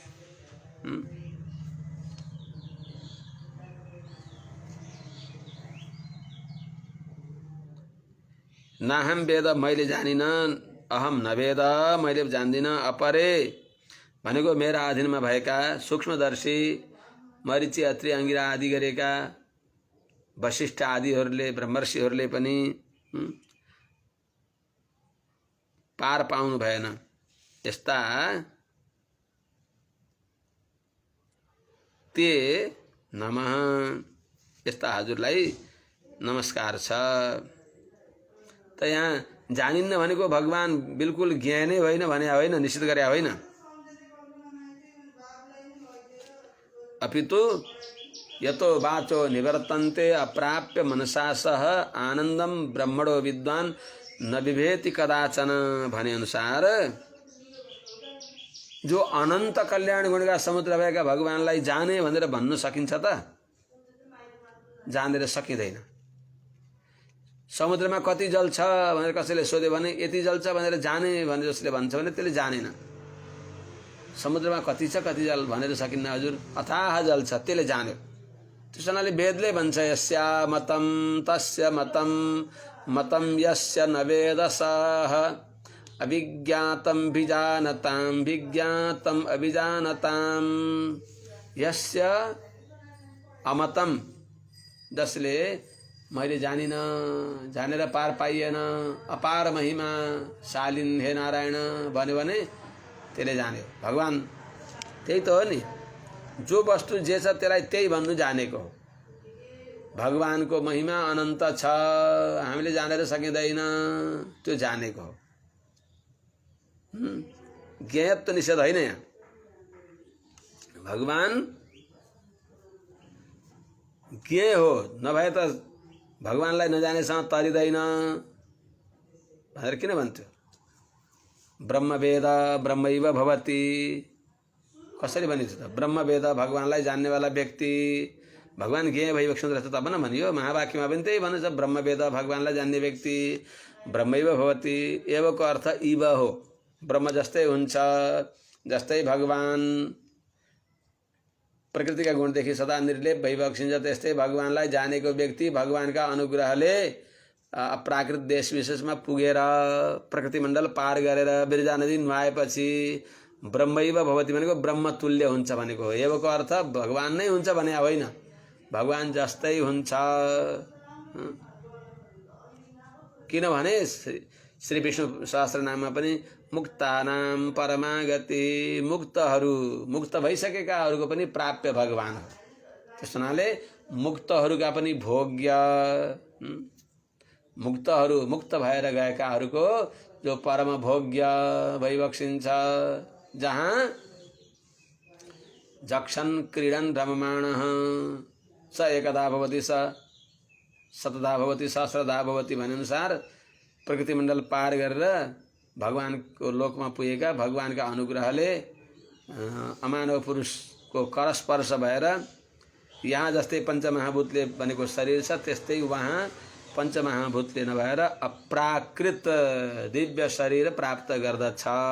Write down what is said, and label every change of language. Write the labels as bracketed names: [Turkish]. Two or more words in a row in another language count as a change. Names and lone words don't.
[Sanskrit] नाहम वेद [Nepali] मैले जानिन अहम नवेद मैले जान्दिन अपरे भनेको मेरा अधीनमा भएका सूक्ष्मदर्शी मरीचि अत्रि अंगिरा आदि गरेका वशिष्ठ आदिहरूले ब्रह्मर्षिहरूले पनि पार पाउनु भएन। [Sanskrit] यस्ता ते नमः [Nepali] यस्ता हजुरलाई नमस्कार छ। त यहाँ जानिन्न भनेको भगवान बिल्कुल ज्ञानै होइन भने होइन, निश्चित गरे होइन, [Sanskrit] अपितु यतो वाचो निवर्तन्ते अप्राप्य मनसा सह आनंदम ब्रह्मणो विद्वान न विभेति कदाचन [Nepali] भने अनुसार जो अनंत कल्याण गुणका समुद्र भएका भगवानलाई जाने भनेर भन्न सकिन्छ त? जानेर सकिँदैन। समुद्रमा कति जल छ भनेर कसैले सोध्यो भने यति जल छ भनेर जाने भनेर जसले भन्छ भने त्यसले जानेन। समुद्रमा कति छ कति जल भनेर सकिन्न हजुर, अथाह जल छ त्यसले जान्यो। त्यसैले वेदले भन्छ [Sanskrit] यस्या मतम तस्य मतम मतम यस्य न वेदसः अभिज्ञातम विजानताम विज्ञातम अभिजानताम। यस्य अमतम [Nepali] जसले मैले जानिन जानेर पार पाइएन अपार महिमा शालिन हे नारायण भन्यो भने त्यसले जान्यो। भगवान त्यही त हो नि, जो वस्तु जे छ त्यसलाई त्यही भन्नु जानेको हो। भगवानको महिमा अनन्त छ, हामीले जानेर सकिँदैन, त्यो जानेको हो। ज्ञेयत्व निषेध होइन यहाँ। भगवान ज्ञेय हो, नभए त भगवानलाई नजानेसम्म तरिँदैन भनेर किन भन्थ्यो? [Sanskrit] ब्रह्मवेद ब्रह्मैव भवति [Nepali] कसरी भनिन्छ त? ब्रह्मवेद भगवानलाई जान्नेवाला व्यक्ति भगवान ज्ञेय भइबक्सन रहेछ तब न भनियो। महावाक्यमा पनि त्यही भन्छ, ब्रह्मवेद भगवानलाई जान्ने व्यक्ति [Sanskrit] ब्रह्मैव भवति। [Nepali] एवको अर्थ इव हो, ब्रह्म जस्तै हुन्छ, जस्तै भगवान प्रकृतिका गुणदेखि सदा निर्लेप भइबक्सिन्छ त्यस्तै भगवानलाई जानेको व्यक्ति भगवानका अनुग्रहले प्राकृत देश विशेषमा पुगेर प्रकृति मण्डल पार गरेर बिरजा नदी नुहाएपछि [Sanskrit] ब्रह्मैव भवति [Nepali] भनेको ब्रह्म तुल्य हुन्छ भनेको हो। एवको अर्थ भगवान नै हुन्छ भने होइन, भगवान जस्तै हुन्छ। किनभने श्री विष्णु सहस्रनाममा पनि [Sanskrit] मुक्तानाम परमागति, [Nepali] मुक्तहरू मुक्त भइसकेकाहरूको पनि प्राप्य भगवान हो। त्यस हुनाले मुक्तहरूका पनि भोग्य, मुक्तहरू मुक्त भएर गएकाहरूको जो परम भोग्य भइबक्सिन्छ, जहाँ [Sanskrit] जक्षन् क्रीडन् रममाणः स एकदा भवति स शतदा भवति सहस्रदा भवति [Nepali] भनेअनुसार प्रकृति मण्डल पार गरेर भगवानको लोकमा पुगेका भगवानका अनुग्रहले अमानव पुरुषको करस्पर्श भएर यहाँ जस्तै पञ्चमहाभूतले बनेको शरीर छ त्यस्तै वहाँ पञ्चमहाभूतले नभएर अप्राकृत दिव्य शरीर प्राप्त गर्दछ।